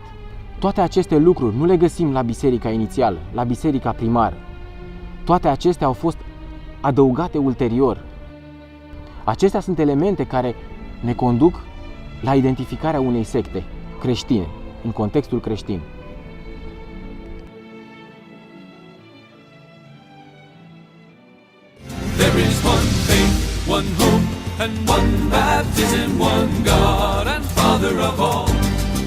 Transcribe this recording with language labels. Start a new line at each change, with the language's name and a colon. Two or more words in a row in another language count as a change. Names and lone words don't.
Romanian: Toate aceste lucruri nu le găsim la biserica inițială, la biserica primară. Toate acestea au fost adăugate ulterior. Acestea sunt elemente care ne conduc la identificarea unei secte creștine, în contextul creștin.
English: There is one faith, one hope, and one baptism, one God and Father of all.